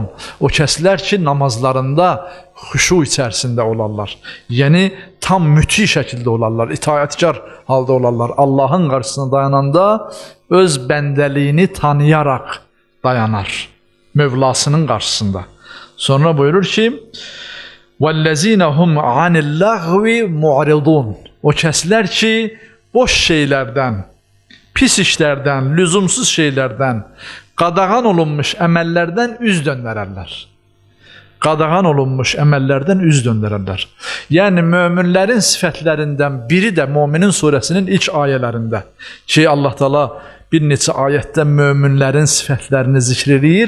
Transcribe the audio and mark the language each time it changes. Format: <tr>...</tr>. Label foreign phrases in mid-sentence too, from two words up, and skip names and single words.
<az>O kəslər ki, namazlarında xuşu içərisində olarlar. Yəni, tam müti şəkildə olarlar, itaətkar halda olarlar. Allahın qarşısına dayananda öz bəndəliyini tanıyaraq dayanar, Mövlasının qarşısında. Sonra buyurur ki,</az> <ar>وَالَّذ۪ينَ هُمْ عَنِ اللَّغْوِ مُعْرِضُونَ.</ar> <az>O kəslər ki, boş şeylərdən, pis işlərdən, lüzumsuz şeylərdən, qadağan olunmuş əməllərdən üz döndərərlər. Qadağan olunmuş əməllərdən üz döndərərlər. Yəni, möminlərin sifətlərindən biri də Möminin surəsinin ilk ayələrində ki, Allah Teala bir neçə ayətdə möminlərin sifətlərini zikr edir.</az>